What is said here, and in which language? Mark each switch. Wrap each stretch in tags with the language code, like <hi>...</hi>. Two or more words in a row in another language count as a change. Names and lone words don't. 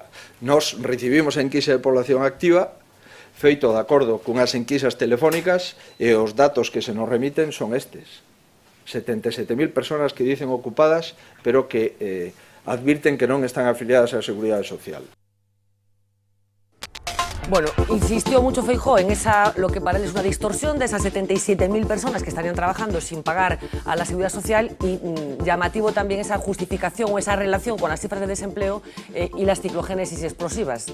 <gl>Nós recibimos a enquisa de población activa feito de acordo cunhas enquisas telefónicas e os datos que se nos remiten son estes. 77.000</gl> <es>personas que dicen</es> <gl>ocupadas, pero que advirten que non están afiliadas á Seguridade Social.</gl> <es>Bueno, insistió mucho Feijóo en lo que para él es una distorsión de esas 77.000 personas que estarían trabajando sin pagar a la Seguridad Social, y llamativo también esa justificación o esa relación con las cifras de desempleo y las ciclogénesis explosivas.</es>